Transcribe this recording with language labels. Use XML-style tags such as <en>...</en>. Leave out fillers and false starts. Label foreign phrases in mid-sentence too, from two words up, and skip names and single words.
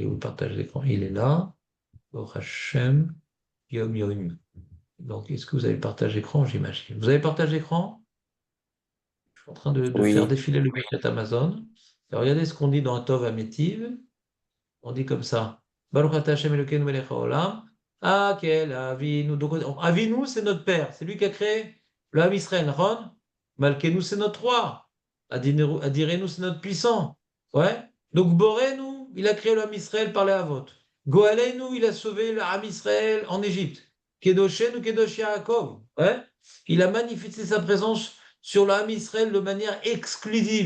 <fr>Il est où le partage d'écran? Il est là. Au Hachem. Yom Yom. Donc, est-ce que vous avez partagé écran, j'imagine? Vous avez partagé écran? Je suis en train de faire Oui. défiler le</fr> <he>ברכת המזון.</he> <fr>Et regardez ce qu'on dit dans</fr> <he>הטוב והמטיב.</he> <fr>On dit comme ça.</fr> <he>ברוך אתה ה׳ אלוקינו מלך העולם. האל אבינו.</he> <fr>Donc, Avinu, c'est notre père. C'est lui qui a créé le</fr> <he>עם ישראל. נכון? מלכנו,</he> <fr>c'est notre roi. Adirenu, c'est notre puissant. Ouais. Donc, Borenu, il a créé le</fr> <he>עם ישראל</he> <fr>par les Havot. Goalenu, il a sauvé le</fr> <he>עם ישראל</he> <fr>en Égypte.</fr> <he>קדושנו, קדוש יעקב.</he> <fr>Ouais. Il a manifesté sa présence sur le</fr> <he>עם ישראל</he> <fr>de manière exclusive.</fr>